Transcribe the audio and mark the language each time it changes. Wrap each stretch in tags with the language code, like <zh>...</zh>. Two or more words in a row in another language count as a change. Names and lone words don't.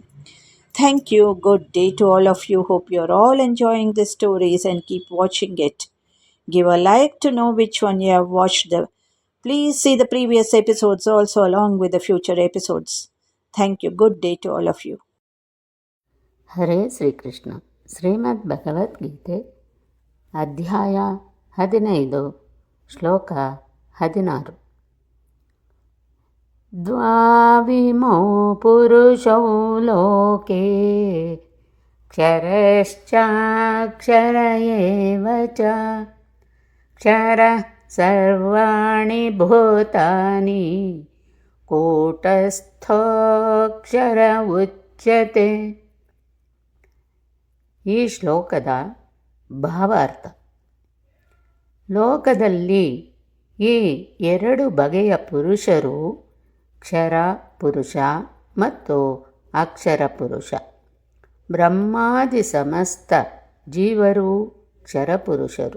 <en>Thank you. Good day to all of you. Hope you're all enjoying the stories and keep watching it. Give a like to know which one you have watched. Please see the previous episodes also along with the future episodes. Thank you. Good day to all of you.</en> <kn>ಹರೇ ಶ್ರೀಕೃಷ್ಣ. ಶ್ರೀಮದ್ ಭಗವದ್ಗೀತೆ ಅಧ್ಯಾಯ 15 ಶ್ಲೋಕ 16.</kn> <sa>ದ್ವಾವಿಮೌ ಪುರುಷೌ ಲೋಕೆ ಕ್ಷರಶ್ಚಾಕ್ಷರ ಏವ ಚ ಕ್ಷರಃ ಸರ್ವಾಣಿ ಭೂತಾನಿ ಕೂಟಸ್ಥೋಕ್ಷರ ಉಚ್ಯತೆ.</sa> <kn>ಈ ಶ್ಲೋಕದ ಭಾವಾರ್ಥ: ಲೋಕದಲ್ಲಿ ಈ ಎರಡು ಬಗೆಯ ಪುರುಷರು, ಕ್ಷರ ಪುರುಷ ಮತ್ತು ಅಕ್ಷರ ಪುರುಷ. ಬ್ರಹ್ಮಾದಿ ಸಮಸ್ತ ಜೀವರು ಕ್ಷರಪುರುಷರು.</kn>